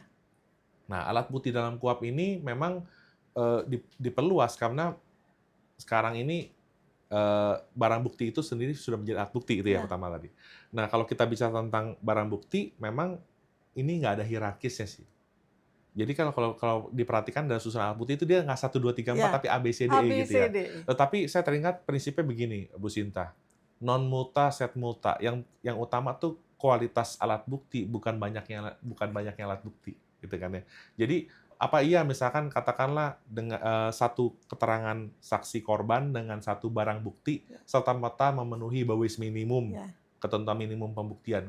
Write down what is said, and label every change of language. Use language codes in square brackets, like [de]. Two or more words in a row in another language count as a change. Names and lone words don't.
[id] Nah, alat bukti dalam KUHP ini memang diperluas karena sekarang ini barang bukti itu sendiri sudah menjadi alat bukti itu ya Ya. pertama tadi. Nah, kalau kita bicara tentang barang bukti, memang ini nggak ada hierarkisnya sih. Jadi kalau diperhatikan dalam susunan alat bukti itu dia nggak 1, 2, 3, 4 Ya. tapi A, B, C, D, A, E B, gitu C, ya. D. Tetapi saya teringat prinsipnya begini, Bu Sinta. [la] Non multa sed multa. [id] Yang utama tuh kualitas alat bukti, bukan banyaknya alat bukti, gitu kan ya. Jadi apa iya misalkan katakanlah dengan satu keterangan saksi korban dengan satu barang bukti serta-merta memenuhi bawis minimum, Ya. ketentuan minimum pembuktian.